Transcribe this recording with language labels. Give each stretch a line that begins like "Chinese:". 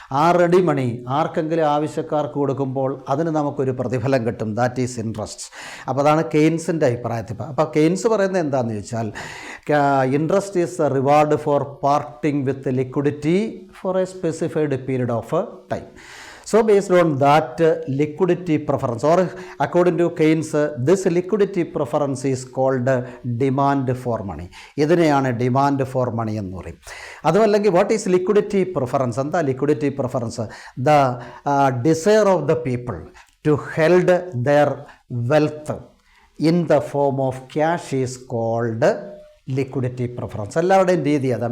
Malayalam: ആ റെഡി മണി ആർക്കെങ്കിലും ആവശ്യക്കാർക്ക് കൊടുക്കുമ്പോൾ അതിന് നമുക്കൊരു പ്രതിഫലം കിട്ടും.
English: That is interest.
Malayalam: അപ്പോൾ അതാണ് കെയ്ൻസിൻ്റെ അഭിപ്രായത്തിൽ. അപ്പോൾ കെയ്ൻസ് പറയുന്നത് എന്താണെന്ന് ചോദിച്ചാൽ
English: Interest is a reward for parting with liquidity for a specified period of time. So based on that liquidity preference, or according to Keynes, this liquidity preference is called demand for money.
Malayalam: ഇതിനെയാണ് demand for money എന്ന് പറയും.
English: അതുമല്ലെങ്കിൽ what is liquidity preference?
Malayalam: എന്താ liquidity preference?
English: The desire of the people to held their wealth in the form of cash is called liquidity preference.
Malayalam: എല്ലാവരുടെയും രീതി അതാണ്.